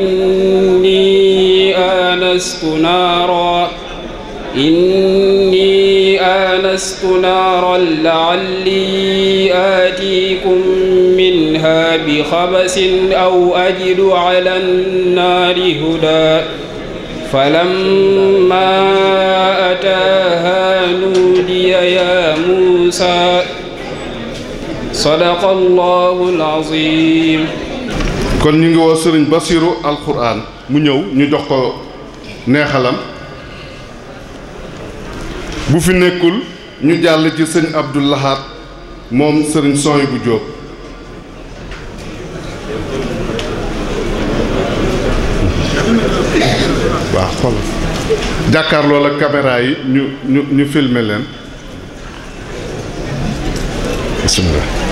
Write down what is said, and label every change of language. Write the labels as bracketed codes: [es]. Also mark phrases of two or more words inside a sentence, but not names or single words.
[ar] إني آنست نارا لعلي آتيكم منها بخبس أو أجد على النار هدى فلما أتاها نودي يا موسى صدق الله العظيم. [wo] kon ñu ngi woo sëriñ Bassirou alxuraan mu ñëw ñu jox ko neexalam bu fi nekkul ñu jàll ci sëñ Abdoul Lahad moom sëriñ Sohibou Diop. waaw xool jàkkaarloo la caméra yi ñu filmer leen bismillah.